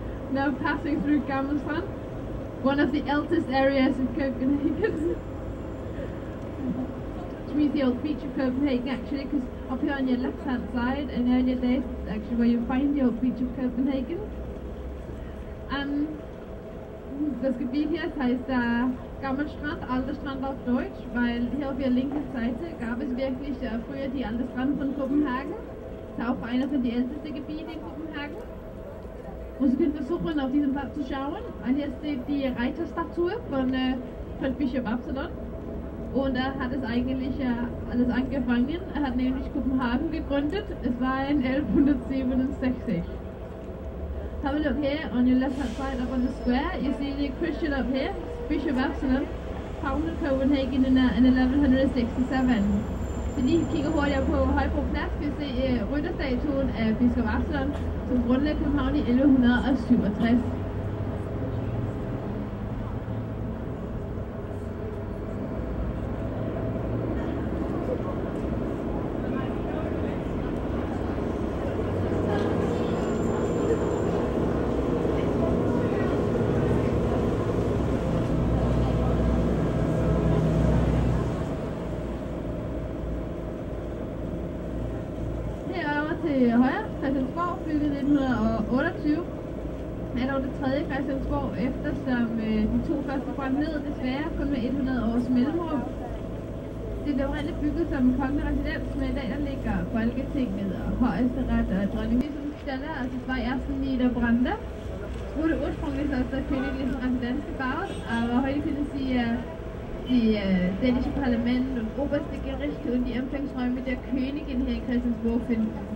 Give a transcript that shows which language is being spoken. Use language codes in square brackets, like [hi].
[en] Now passing through Gammel Strand, one of the eldest areas of Copenhagen. Which means the old beach of Copenhagen actually, because up here on your left hand side in earlier days is actually where you find the old beach of Copenhagen. [de] Das Gebiet hier, das heißt Gammel Strand, Alte Strand auf Deutsch, weil hier auf der linken Seite gab es wirklich früher die alte Strand von Kopenhagen. Das ist auch einer von den ältesten Gebieten in Kopenhagen. Und Sie können versuchen, auf diesem Platz zu schauen. Und hier steht die Reiterstatue von Bischof Absalon. Und er hat es eigentlich alles angefangen. Er hat nämlich Kopenhagen gegründet. Es war in 1167. [en] Have a look here on your left hand side up on the square. You see the Christian up here, Bishop Absalon, founded Copenhagen in 1167. [da] Så lige kigger hurtigt på Højbro Plads, kan vi se rytterstatuen af biskop Absalon, som grundlagde København i 1167. Til højre, Christiansborg, bygget 1928. Er dog det tredje Christiansborg, eftersom de to første brændte ned, desværre kun med 100 års mellemrum. Det blev oprindeligt bygget som en kongelig residens, men i dag der ligger Folketinget og Højesteret og dronning Elisabeths Stelle, [de] also zwei ersten Niederbrande. Es wurde ursprünglich als der königliche Residenz gebaut, aber heute können Sie die dänische Parlament und oberste Gerichte und die Empfangsräume der Königin hier in Christiansborg finden.